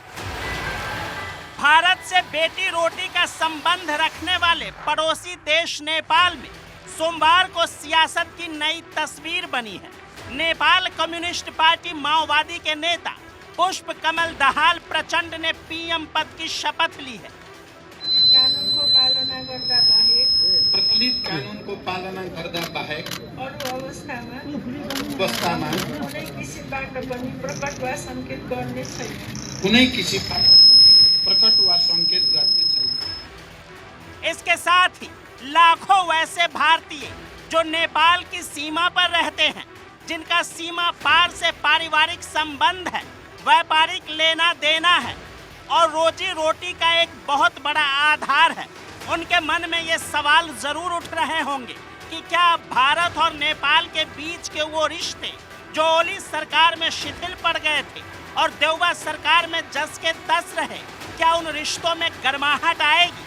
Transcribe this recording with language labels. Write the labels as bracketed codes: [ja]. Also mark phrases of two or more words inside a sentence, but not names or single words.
[hi] भारत से बेटी रोटी का संबंध रखने वाले पड़ोसी देश नेपाल में सोमवार को सियासत की नई तस्वीर बनी है। नेपाल कम्युनिस्ट पार्टी माओवादी के नेता पुष्प कमल दहाल प्रचंड ने पीएम पद की शपथ ली है। [ne] कानून को पालना सम्बन्धित कानुनको पालना गर्दा बाहेक अरू अवस्थामा कुनै किसिमबाट पनि प्रकट वा सङ्केत गर्ने छैन। कुनै किसिमबाट प्रकट वा सङ्केत गर्ने छैन। [hi] इसके साथ ही लाखों वैसे भारतीय जो नेपाल की सीमा पर रहते हैं, जिनका सीमा पार से पारिवारिक संबंध है, व्यापारिक लेना देना है और रोजी रोटी का एक बहुत बड़ा आधार है, उनके मन में ये सवाल जरूर उठ रहे होंगे कि क्या भारत और नेपाल के बीच के वो रिश्ते जो ओली सरकार में शिथिल पड़ गए थे और देउबा सरकार में जस के तस रहे, क्या उन रिश्तों में गर्माहट आएगी?